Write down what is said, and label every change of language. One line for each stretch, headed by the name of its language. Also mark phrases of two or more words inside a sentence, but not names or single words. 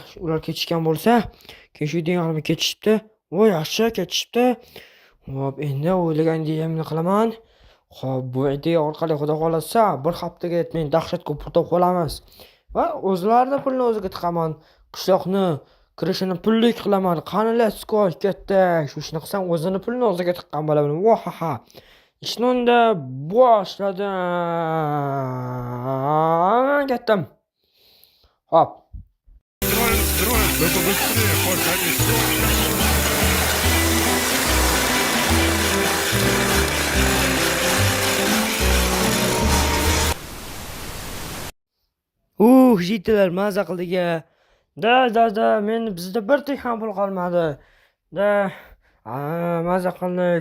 Uzbek: Ular ketishgan bo'lsa, keyin shu ideyani ketishibdi. Yaxshi, ketishibdi. Xo'p, endi o'ylagan ideyamni qilaman. Xo'p, bu ideya orqali xudo xolasa bir haftaga men dahshatga pul topib olamiz. Va o'zlarining pulini o'ziga tiqaman. Qishloqni kirishini pullik qilaman. Qani,
English: let's go,
Uzbek: ketdik. Shu ishni qilsam o'zini pulini o'ziga tiqqan bo'laman. Vohaha. Ishni unda boshladim. Ketdim. Hop.
Russian: Строят, да побыстрее, хоть они строят.
Uzbek: Yigitlar maza qildik a. Da, meni bizda bir tiyin ham pul qolmadi. Da, maza qildik.